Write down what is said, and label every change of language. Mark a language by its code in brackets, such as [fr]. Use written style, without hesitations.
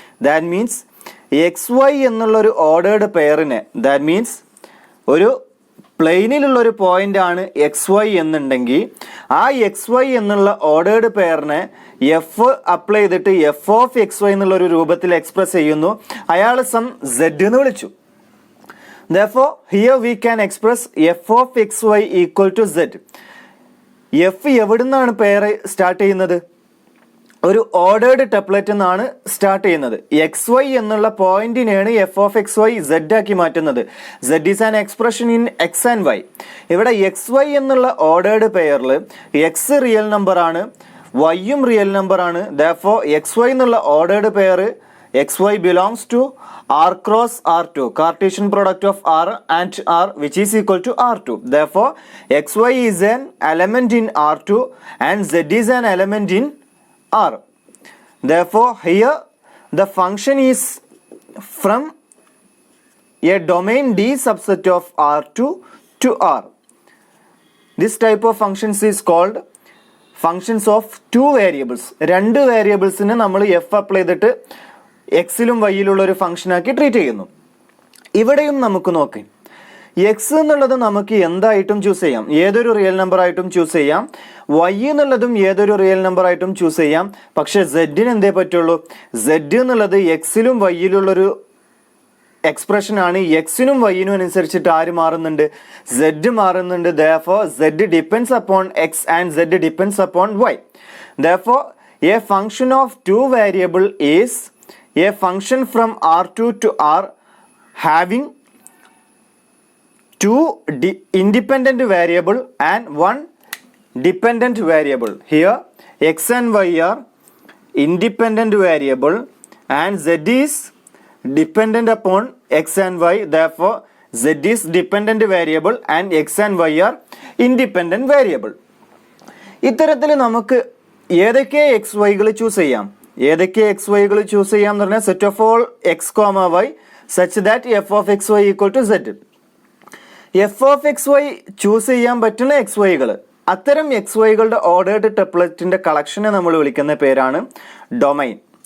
[ml] That means X Y എന്നുള്ളൊരു ordered പെയറിനെ, that means ഒരു പ്ലെയിനിലുള്ളൊരു point ആണ് എക്സ് വൈ എന്നുണ്ടെങ്കിൽ ആ എക്സ് വൈ എന്നുള്ള ഓർഡേർഡ് പെയറിനെ എഫ് അപ്ലൈ ചെയ്തിട്ട് എഫ് ഓഫ് എക്സ് വൈ എന്നുള്ളൊരു രൂപത്തിൽ എക്സ്പ്രസ് ചെയ്യുന്നു. അയാൾ സം സെഡ് എന്ന് വിളിച്ചു. [en] Therefore here we can express f of xy equal to z. [ml] F എവിടെ നിന്നാണ് പെയർ സ്റ്റാർട്ട് ചെയ്യുന്നത്? ഒരു ഓർഡേർഡ് ടെപ്ലറ്റ് എന്നാണ് സ്റ്റാർട്ട് ചെയ്യുന്നത്. എക്സ് വൈ എന്നുള്ള പോയിന്റിനെയാണ് F of X Y Z ആക്കി മാറ്റുന്നത്. [en] Z is an expression in x and y. [ml] ഇവിടെ എക്സ് വൈ എന്നുള്ള ഓർഡേർഡ് പെയറിൽ എക്സ് റിയൽ നമ്പർ ആണ്, വൈയും റിയൽ നമ്പർ ആണ്. [en] Therefore x y എന്നുള്ള ordered pair xy belongs to r cross r2, Cartesian product of r and r, which is equal to r2. Therefore xy is an element in r2 and z is an element in r. Therefore here the function is from a domain D subset of r2 to r. This type of functions is called functions of two variables. [ml] രണ്ട് വേരിയബിൾസിന് നമ്മൾ F apply ചെയ്തിട്ട് എക്സിലും വൈയിലുള്ള ഒരു ഫംഗ്ഷനാക്കി treat ചെയ്യുന്നു. ഇവിടെയും നമുക്ക് നോക്കാം, X എന്നുള്ളത് നമുക്ക് എന്തായിട്ടും ചൂസ് ചെയ്യാം, ഏതൊരു റിയൽ നമ്പർ ആയിട്ടും ചൂസ് ചെയ്യാം. വൈ എന്നുള്ളതും ഏതൊരു റിയൽ നമ്പർ ആയിട്ടും ചൂസ് ചെയ്യാം. പക്ഷെ സെഡിന് എന്തേ പറ്റുള്ളൂ? സെഡ് എന്നുള്ളത് എക്സിലും വൈയിലുള്ളൊരു എക്സ്പ്രഷൻ ആണ്. എക്സിനും വൈയിനും അനുസരിച്ചിട്ട് ആര് മാറുന്നുണ്ട്? സെഡ് മാറുന്നുണ്ട്. [en] Therefore z depends upon x and z depends upon y. Therefore a function of two variable is a function from R2 to R having two independent variable and one dependent variable. Here x and y are independent variable and z is dependent upon x and y. Therefore z is dependent variable and x and y are independent variable. [ml] ഇത്തരത്തിൽ നമുക്ക് ഏതൊക്കെ X വൈകൾ choose ചെയ്യാം? ഏതൊക്കെ X വൈകൾ choose ചെയ്യാം എന്ന് പറഞ്ഞാൽ [en] Set of all x comma y such that f of x y equal to z. [ml] F of X Y choose ചെയ്യാൻ പറ്റുന്ന എക്സ് വൈകൾ, അത്തരം എക്സ് വൈകളുടെ ഓർഡേർഡ് ടെപ്ലറ്റിന്റെ കളക്ഷനെ നമ്മൾ വിളിക്കുന്ന പേരാണ് ഡൊമൈൻ.